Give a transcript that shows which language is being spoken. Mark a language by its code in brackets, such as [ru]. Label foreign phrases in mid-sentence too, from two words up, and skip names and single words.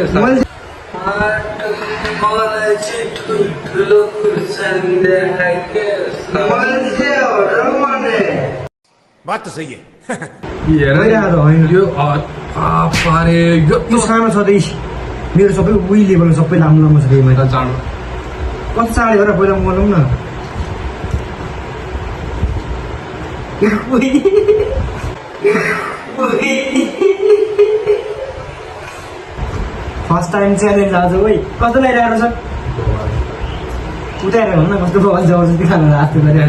[ne] मैले मलाई चाहिँ ठुल्ठुलो खुर्सानी देखायो क्या [hi] बात तो सही है [ne] हेर होइन यो पारे यो यो सानो छँदै मेरो सबै उही लेभलमा सबै लामो लामो छ फेरि चाँडो कति चाँडै हो र पहिला मलाउँ न [en] first time challenge [ne] आज है कस्तो लगाइरहेको छ उताएर भन्न कस्तो बल जबरजस्ती खानु हातले गरेर